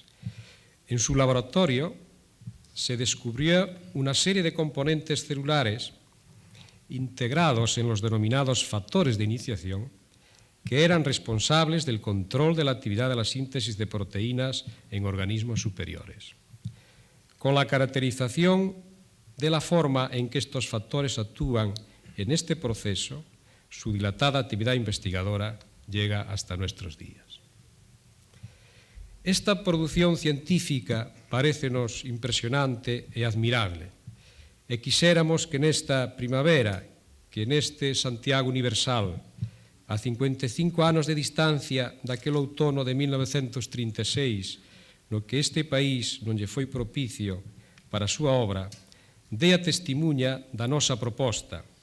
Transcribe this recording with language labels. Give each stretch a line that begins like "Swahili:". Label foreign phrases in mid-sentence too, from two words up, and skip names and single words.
Spanish: En su laboratorio se descubrió una serie de componentes celulares integrados en los denominados factores de iniciación que eran responsables del control de la actividad de la síntesis de proteínas en organismos superiores. Con la caracterización de la forma en que estos factores actúan en este proceso, su dilatada actividad investigadora llega hasta nuestros días.
Galician: Esta produción científica parécenos impresionante e admirable, e quixéramos que nesta primavera, que neste Santiago universal, a 55 anos de distancia daquel outono de 1936, no que este país non lle foi propicio para a súa obra, dé a testimuña da nosa proposta